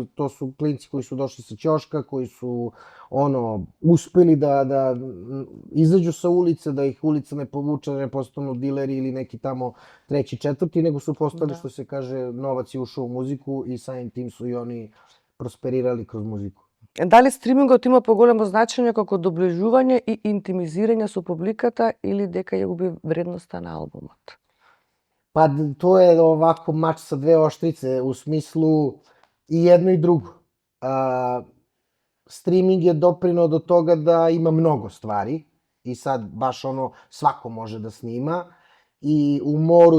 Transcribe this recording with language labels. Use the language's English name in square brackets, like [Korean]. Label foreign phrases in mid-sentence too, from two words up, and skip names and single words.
[Serbian] To su klinci koji su došli sa ćoška, koji su uspeli da izađu sa ulice, da ih ulica ne povuče, da ne postanu dileri ili neki tamo treći, četvrti, nego su postali, što se kaže, novac je ušao u muziku i samim tim su i oni prosperirali kroz muziku. [Macedonian] Дали стримингот има поголемо значење како доближување и интимизирање со публиката или дека ја губи вредноста на албумот? [Serbian] Pa to je ovako mač sa dve oštrice, u smislu i jedno i drugo. streaming je doprineo do toga da ima mnogo stvari i sad baš svako može da snima i u moru